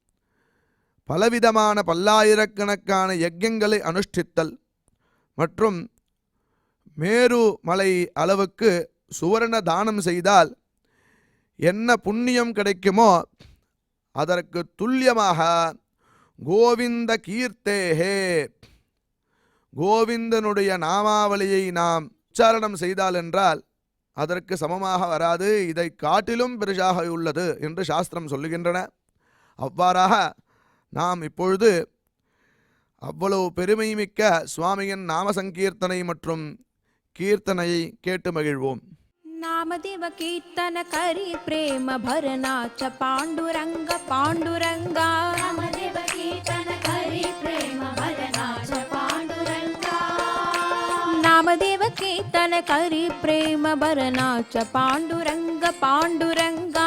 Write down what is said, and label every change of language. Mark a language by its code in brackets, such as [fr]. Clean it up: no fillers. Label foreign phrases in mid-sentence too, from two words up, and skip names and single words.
[ta] பலவிதமான பல்லாயிரக்கணக்கான யஜ்யங்களை அனுஷ்டித்தல் மற்றும் மேரு மலை அளவுக்கு சுவர்ண தானம் செய்தால் என்ன புண்ணியம் கிடைக்குமோ அதற்கு துல்லியமாக கோவிந்த கீர்த்தேஹே, கோவிந்தனுடைய நாமாவளியை நாம் உச்சாரணம் செய்தால் என்றால் அதற்கு சமமாக வராது, இதை காட்டிலும் பெரிசாக உள்ளது என்று சாஸ்திரம் சொல்லுகின்றன. அவ்வாறாக நாம் இப்பொழுது அவ்வளவு பெருமைமிக்க சுவாமியின் நாம சங்கீர்த்தனை மற்றும் கீர்த்தனையை கேட்டு மகிழ்வோம். [mr] नामदेव कीर्तन करी प्रेम भरनाच पांडुरंग पांडुरंगा. नामदेव कीर्तन करी प्रेम भरनाच पांडुरंगा. नामदेव कीर्तन करी प्रेम भरनाच पांडुरंग पांडुरंगा.